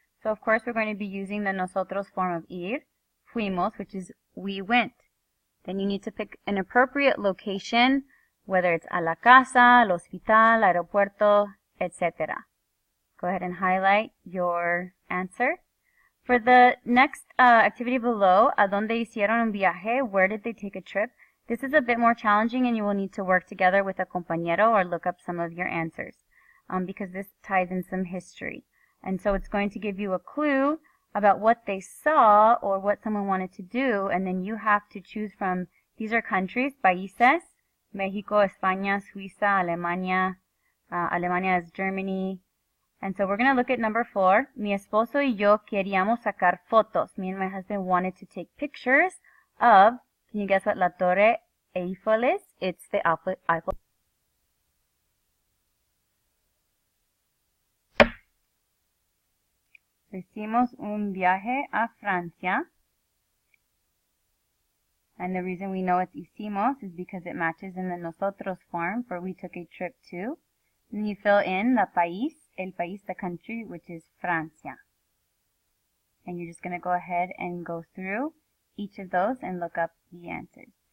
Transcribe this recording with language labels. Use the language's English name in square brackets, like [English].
[English] So of course we're going to be using the nosotros form of ir, fuimos, which is we went. Then you need to pick an appropriate location, whether it's [Spanish] a la casa, al hospital, aeropuerto, [English] etc. Go ahead and highlight your answer. For the next activity below, [Spanish] ¿a dónde hicieron un viaje? [English] Where did they take a trip? This is a bit more challenging and you will need to work together with a compañero or look up some of your answers because this ties in some history. And so it's going to give you a clue about what they saw or what someone wanted to do, and then you have to choose from, these are countries, países, Mexico, España, Suiza, Alemania. Alemania is Germany. And so we're going to look at number 4. [Spanish] Mi esposo y yo queríamos sacar fotos. [English] Me and my husband wanted to take pictures of, can you guess what La Torre Eiffel, it's the Eiffel. [Spanish] Hicimos un viaje a Francia. [English] And the reason we know it's hicimos is because it matches in the nosotros form for we took a trip to. Then you fill in the país, el país, the country, which is Francia. And you're just going to go ahead and go through each of those and look up the answers.